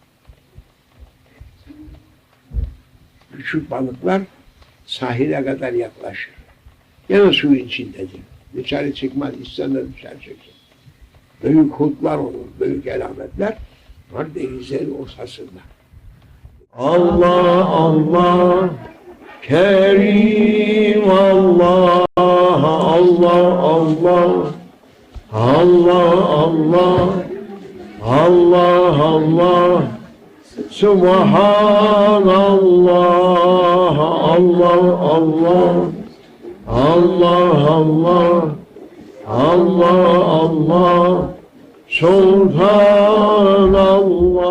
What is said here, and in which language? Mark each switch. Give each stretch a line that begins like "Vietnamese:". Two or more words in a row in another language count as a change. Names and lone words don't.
Turkish: Küçük balıklar sahile kadar yaklaşır. Yine suyun içindedir. Dışarı çıkmaz, isterler dışarı çıksın. Büyük hutlar olur, büyük alametler var denizlerin ortasında. Allah Allah, Kerim Allah, Allah Allah, Allah Allah, Allah Allah, Subhanallah, Allah Allah, Allah Allah, Allah Allah, Sultanallah.